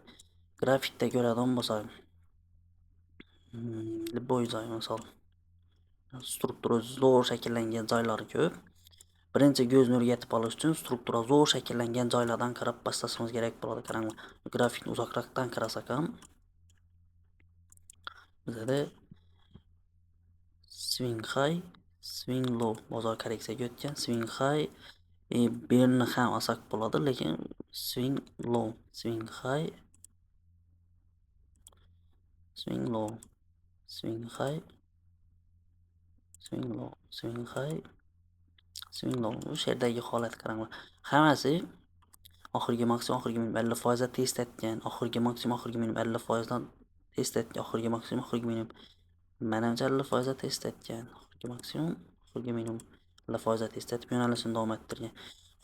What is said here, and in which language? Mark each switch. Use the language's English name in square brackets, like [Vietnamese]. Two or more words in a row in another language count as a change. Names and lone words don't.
[Uzbek] Grafikda ko'radigan bo'lsak, любой joy, misol struktura zo'r shakllangan joylari ko'p. Birinchi ko'z nuriga yetib olish uchun struktura zo'r shakllangan joylardan qarab boshlashimiz kerak bo'ladi. Qaranglar, grafikni uzoqroqdan qarasak ham bizda [English] swing high, swing low, [Uzbek] bozor korreksiyaga o'tgan, [English] swing high [Uzbek] berni ham olsak bo'ladi, lekin [English] swing low, swing high, swing low, swing high, swing low, swing high, swing low. [Uzbek] Bu yerdagi holat qaranglar. Hammasi oxirgi maksimum, oxirgi minimum 50% da test etgan, oxirgi maksimum, oxirgi minimum 50% dan test etgan, oxirgi maksimum, oxirgi minimum menimcha 50% da test etgan, oxirgi maksimum, oxirgi minimum 50% da test etib yo'nalishini davom ettirgan.